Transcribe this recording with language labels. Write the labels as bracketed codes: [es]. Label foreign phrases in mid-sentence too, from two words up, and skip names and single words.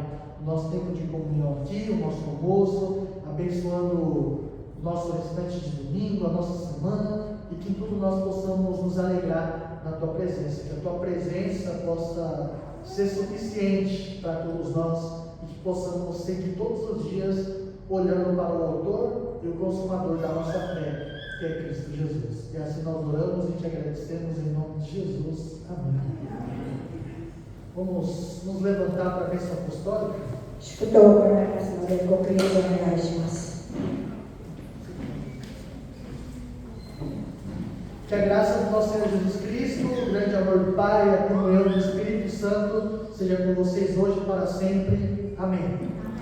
[pt] o nosso tempo de comunhão aqui, o nosso almoço, abençoando o nosso restante de domingo, a nossa semana, e que em tudo nós possamos nos alegrar na tua presença, que a tua presença possa ser suficiente para todos nós e que possamos seguir todos os dias olhando para o autor e o consumador da nossa fé, que é Cristo Jesus. E assim nós oramos e te agradecemos em nome de Jesus. Amém. Vamos nos levantar para a bênção apostólica. [ja] 祝祷を行いますので、ご起立お願いします。 [pt] Que a graça do nosso Senhor Jesus Cristo, o grande amor do Pai e a comunhão do Espírito Santo seja com vocês hoje e para sempre. Amém.